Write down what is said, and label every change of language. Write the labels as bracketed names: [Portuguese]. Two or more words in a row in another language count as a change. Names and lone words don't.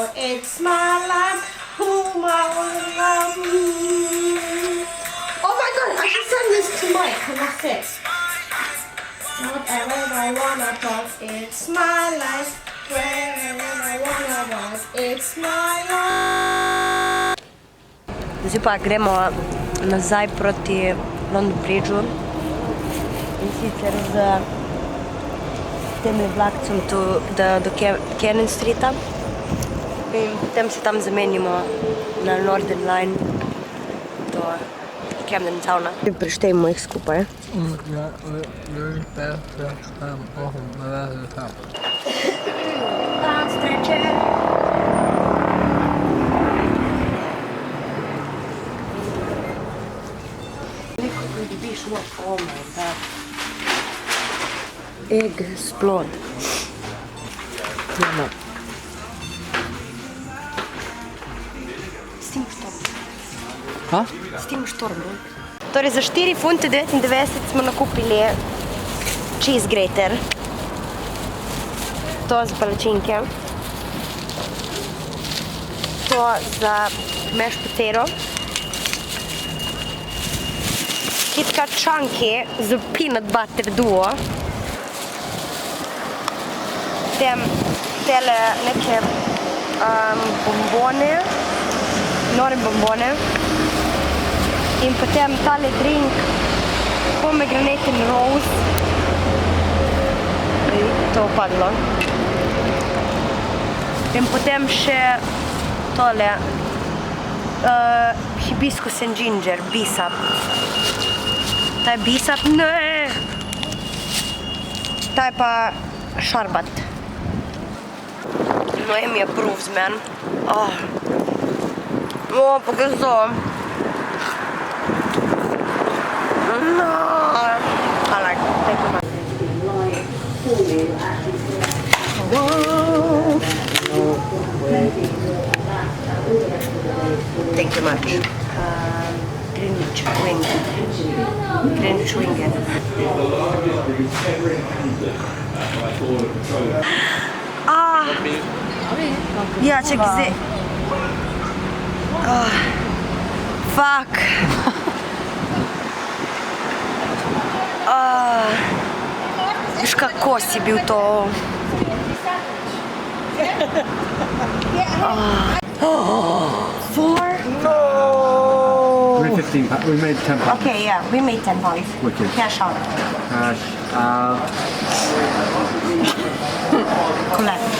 [English] It's my life, whom I wanna love. Oh my god, I should send this to Mike, and that's it. Whatever I wanna talk, it's my life, wherever I wanna walk. It's my life. [Slovenian] Zdaj pa gremo nazaj proti London Bridgeu. In sicer z tem vlakcem do Cannon Streeta. In potem se tam zamenjamo na Northern Line do Camden Towna. Preštejmo jih skupaj. Dan streče. [English] Oh my god. Explode. No. Steam Storm. Ha? Steam Storm. [Slovenian] Torej za 4,99 funte smo nakupili [English] cheese grater. [Slovenian] To za palačinke. To za [English] mashed potato. [Slovenian] KitKat chunky z peanut butter duo. Potem tele neke bombone, nore bombone. In potem tale drink [English] pomegranate and rose. [Slovenian] To padlo. In potem še tole [English] hibiscus and ginger, [Slovenian] bisap. Ta je bisap, ne! Ta je pa šarbat. [English] Noemi approves, man. Oh, [Slovenian] pa kaj so? [English] No! I like it. Thank you much. Thank you much. Greenwich wing. Greenwich wing. [Slovenian] Ja, čekaj zdaj. [English] Fuck. [Slovenian] Viš kako si bil to? 4? [English] We made 15 pounds. We made 10 pounds. Okay, yeah, we made 10 pounds. Wicked. Cash out. Cash out. Collect.